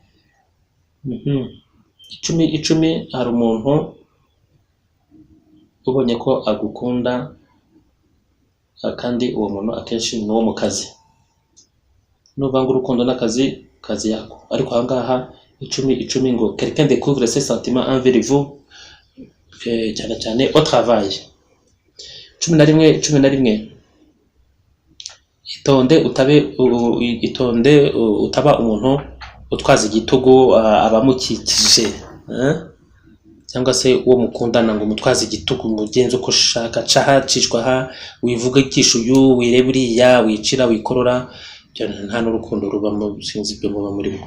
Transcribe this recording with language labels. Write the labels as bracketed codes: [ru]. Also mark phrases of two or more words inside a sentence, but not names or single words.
[rw] 10 hari umuntu ubonye ko agukunda, kandi uwo muntu akenshi ni uwo mu kazi. Nuvanga urukundo n'akazi, [sw] kazi yako. [rw] Ariko ahangaha 10 ngo [fr] quelqu'un découvre ses sentiments envers vous, [rw] cyane cyane [fr] au travail. [rw] 11 itonde utaba umuntu utwaza igitugu abamukikije, cyangwa se uwo mukundana ngo umutwaze igitugu mugenzi uko ushaka, caha cishwa ha, wivuga ikisho uyu, wireba uriya, wicira wikorora, nta n'urukundo rubamo, sinzi ibyo muba murimo.